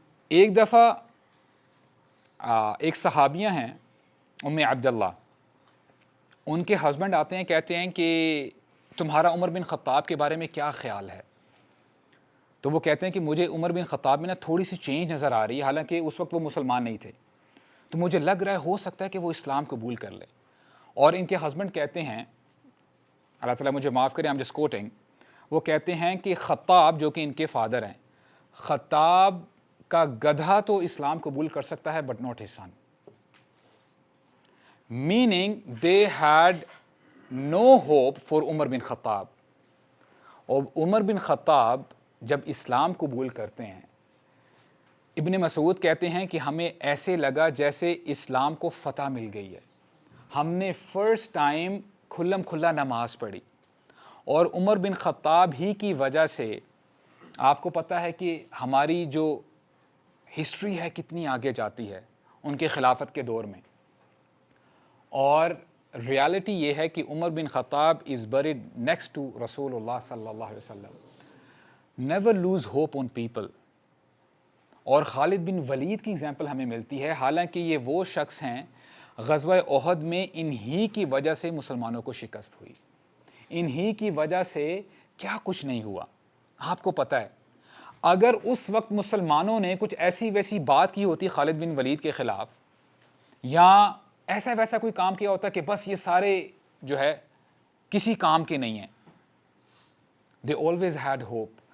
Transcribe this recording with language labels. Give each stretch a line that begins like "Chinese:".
Urdu: ایک دفعہ ایک صحابیہ ہیں ام عبداللہ، ان کے ہسبینڈ آتے ہیں، کہتے ہیں کہ تمہارا عمر بن خطاب کے بارے میں کیا خیال ہے؟ تو وہ کہتے ہیں کہ مجھے عمر بن خطاب میں نا تھوڑی سی چینج نظر آ رہی ہے، حالانکہ اس وقت وہ مسلمان نہیں تھے، تو مجھے لگ رہا ہے ہو سکتا ہے کہ وہ اسلام قبول کر لے. اور ان کے ہسبینڈ کہتے ہیں، اللہ تعالیٰ مجھے معاف کرے،
English: I'm just quoting،
Urdu: وہ کہتے ہیں کہ خطاب جو کہ ان کے فادر ہیں، خطاب کا گدھا تو اسلام قبول کر سکتا ہے but not his son.
English: meaning they had no hope for Umar bin Khattab.
Urdu: اور عمر بن خطاب جب اسلام قبول کرتے ہیں، ابن مسعود کہتے ہیں کہ ہمیں ایسے لگا جیسے اسلام کو فتح مل گئی ہے. ہم نے فرسٹ ٹائم کھلم کھلا نماز پڑھی. اور عمر بن خطاب ہی کی وجہ سے آپ کو پتہ ہے کہ ہماری جو ہسٹری ہے کتنی آگے جاتی ہے ان کے خلافت کے دور میں. اور ریالٹی یہ ہے کہ عمر بن خطاب از
English: buried next to
Urdu: رسول اللہ صلی اللہ علیہ وسلم.
English: never lose hope on people.
Urdu: اور خالد بن ولید کی اگزامپل ہمیں ملتی ہے، حالانکہ یہ وہ شخص ہیں غزوہ احد میں انہی کی وجہ سے مسلمانوں کو شکست ہوئی، انہی کی وجہ سے کیا کچھ نہیں ہوا. آپ کو پتہ ہے اگر اس وقت مسلمانوں نے کچھ ایسی ویسی بات کی ہوتی خالد بن ولید کے خلاف، یا ایسا ویسا کوئی کام کیا ہوتا کہ بس یہ سارے جو ہے کسی کام کے نہیں ہیں،
English: they always had hope.